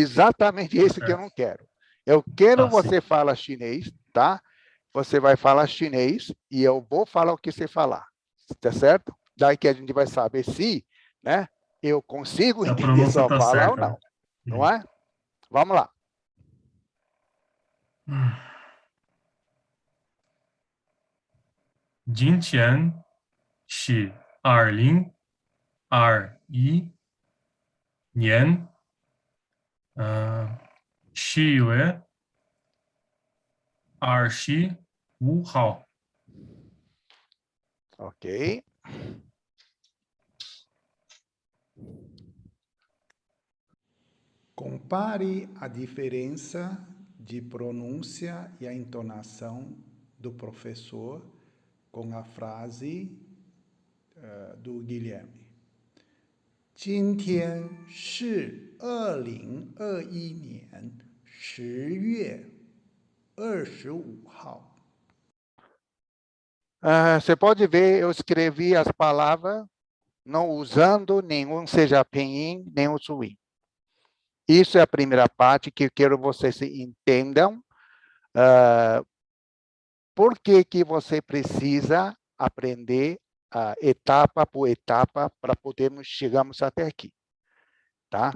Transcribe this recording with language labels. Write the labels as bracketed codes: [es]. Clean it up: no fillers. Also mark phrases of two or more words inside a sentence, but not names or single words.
[pt] exatamente isso que eu não quero. Eu quero Tá, sim. você falar chinês, tá? Você vai falar chinês e eu vou falar o que você falar, tá certo? Daí que a gente vai saber se, né, eu consigo Se a entender pronúncia sua tá fala ou certa, né? não, não é? Vamos lá. [zh] 今天是 2021年10月25号。 [pt] Ok. Compare a diferença de pronúncia e a entonação do professor com a frase do Guilherme. [zh] 今天是 2021年10月25号。 [pt] Você pode ver, eu escrevi as palavras não usando nenhum seja pinyin, nem o suí. Isso é a primeira parte que eu quero que vocês entendam. Por que você precisa aprender etapa por etapa para podermos chegarmos até aqui, tá?